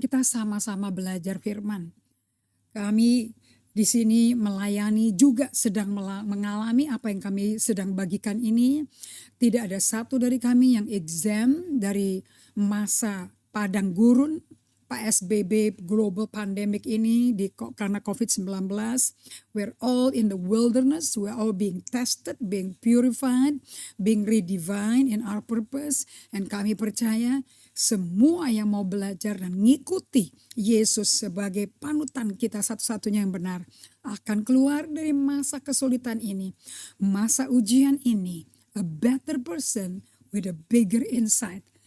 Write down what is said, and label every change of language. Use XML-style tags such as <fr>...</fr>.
<id>Kita sama-sama belajar firman. Kami di sini melayani juga sedang mengalami apa yang kami sedang bagikan ini. Tidak ada satu dari kami yang exempt dari masa padang gurun PSBB global pandemic ini karena COVID-19.</id> <en>We're all in the wilderness, we're all being tested, being purified, being redefined in our purpose.</en> <id>And kami percaya semua yang mau belajar dan ngikuti Yesus sebagai panutan kita satu-satunya yang benar akan keluar dari masa kesulitan ini, masa ujian ini,</id> <en>a better person with a bigger insight.</en>